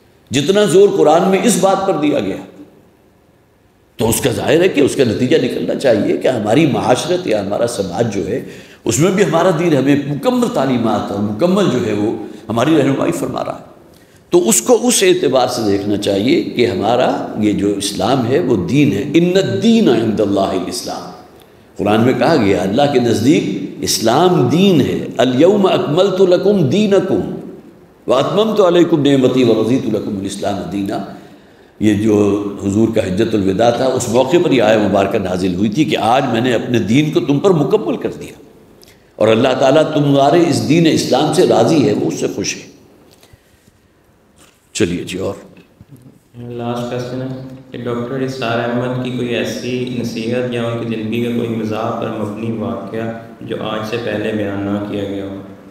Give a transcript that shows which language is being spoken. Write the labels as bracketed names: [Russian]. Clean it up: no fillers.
[Urdu] جتنا زور قرآن میں اس بات پر دیا گیا تو اس کا ظاہر ہے کہ اس کا نتیجہ نکلنا چاہیے کہ ہماری معاشرت یا ہمارا سماج جو ہے اس میں بھی ہمارا دین ہمیں مکمل تعلیمات اور مکمل جو ہے وہ ہماری رہنمائی فرما رہا ہے. تو اس کو اس اعتبار سے دیکھنا چاہیے کہ ہمارا یہ جو اسلام ہے وہ دین ہے. [Arabic] ان الدین عند اللہ الاسلام. [Urdu] قرآن میں کہا گیا اللہ کے نزدیک اسلام دین ہے. [Arabic] الیوم اکملت لکم دینکم واتممت علیکم نعمتی ورضیت لکم الاسلام دینا. [Urdu] یہ جو حضور کا حجۃ الوداع تھا اس موقع پر یہ آیہ مبارکہ نازل ہوئی تھی کہ آج میں نے اپنے دین کو تم پر مکمل کر دیا اور اللہ تعالیٰ تمہارے اس دین اسلام سے راضی ہے، وہ اس سے خوش ہے. چلیے جی. اور لاسٹ کویسچن ہے کہ ڈاکٹر اسرار احمد کی کوئی ایسی نصیحت یا ان کی زندگی کا کوئی مزاح پر مبنی واقعہ جو آج سے پہلے بیان نہ کیا گیا ہو؟